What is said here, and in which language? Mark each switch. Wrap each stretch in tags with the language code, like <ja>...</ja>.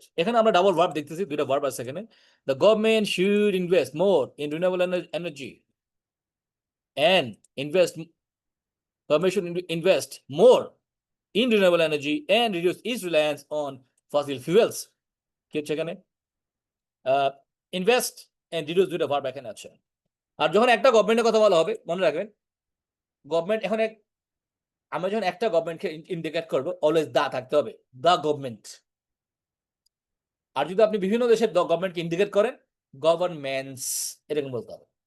<bn>এখানে আমরা double verb দেখতেছি, দুইটা ভার্ব আছে এখানে।</bn> <en>The government should invest more in renewable energy and permission to invest more in renewable energy and reduce its reliance on fossil fuels.</en> <bn>কি হচ্ছে এখানে? ইনভেস্ট এন্ড রিডিউস দুটো ভার্ব এখানে আছে। আর যখন একটা গভর্নমেন্টের কথা বলা হবে মনে রাখবেন গভর্নমেন্ট এখানে আমরা যখন একটা গভর্নমেন্টকে ইন্ডিকেট করব অলওয়েজ দা থাকতে হবে, দা গভর্নমেন্ট। আর যদি আপনি বিভিন্ন দেশের গভর্নমেন্টকে ইন্ডিকেট করেন গভর্নমেন্টস এরকম বলতে হবে।</bn>